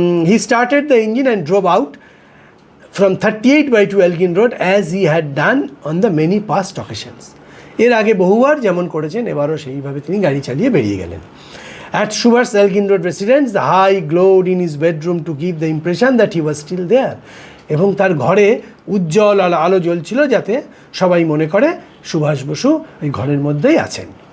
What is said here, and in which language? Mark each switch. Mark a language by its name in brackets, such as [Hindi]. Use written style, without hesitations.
[English] He started the engine and drove out from 38/2 Elgin Road as he had done on the many past occasions. [Bangla] এর আগে বহুবার যেমন করেছেন, এবারও সেইভাবে তিনি গাড়ি চালিয়ে বেরিয়ে গেলেন। [English] At Subhash Elgin Road residence, the high glowed in his bedroom to give the impression that he was still there. [Bangla] এবং তার ঘরে উজ্জ্বল আলো জ্বলছিল যাতে সবাই মনে করে সুভাষ বসু এই ঘরের মধ্যেই আছেন।